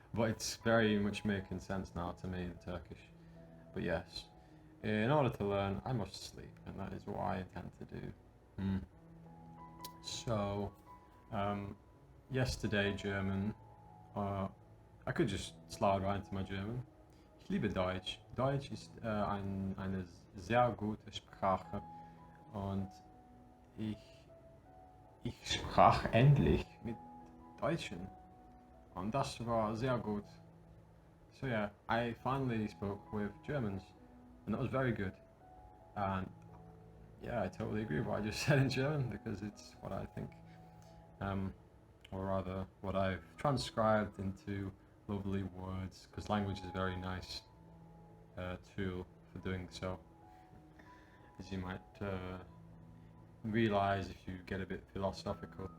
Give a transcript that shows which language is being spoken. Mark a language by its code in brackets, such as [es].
[en] But it's very much making sense now to me, the Turkish. But yes, in order to learn, I must sleep, and that is what I intend to do. So, yesterday German, I could just slide right into my German. [de] Ich liebe Deutsch. Deutsch ist eine sehr gute Sprache, und ich sprach endlich mit Deutschen, und das war sehr gut. [en] So yeah, I finally spoke with Germans, and that was very good. And yeah, I totally agree with what I just said in German, because it's what I think, or rather what I've transcribed into lovely words, because language is a very nice tool for doing so, as you might realize if you get a bit philosophical.